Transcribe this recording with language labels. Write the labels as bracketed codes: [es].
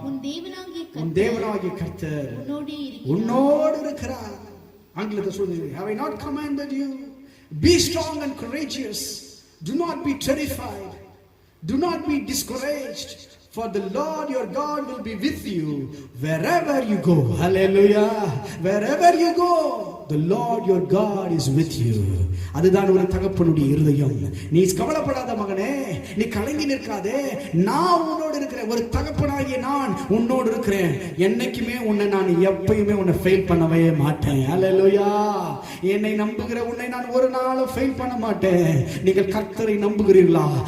[ta] உன் தேவனாகிய கர்த்தர் உன்னோடு இருக்கிறார். ஆங்கிலத்தில் சொல்லுங்க, [en] have I not commanded you? Be strong and courageous. Do not be terrified. Do not be discouraged. For the Lord your God will be with you wherever you go. Hallelujah. Wherever you go, the Lord your God is with you. [ta] அதுதான் ஒரு தகப்பனுடைய இருதயம். நீ கவலைப்படாத மகனே, நீ கலங்கி நிற்காதே, நான் உன்னோடு இருக்கிறேன். ஒரு தகப்பனாகிய நான் உன்னோடு இருக்கிறேன். என்னைக்குமே உன்னை நான் எப்பயுமே உன்னை ஃபெயில் பண்ணவே மாட்டேன். அல்லேலூயா. என்னை நம்புகிற உன்னை நான் ஒரு நாளும் ஃபெயில் பண்ண மாட்டேன். நீங்கள் கர்த்தரை நம்புகிறீர்களா?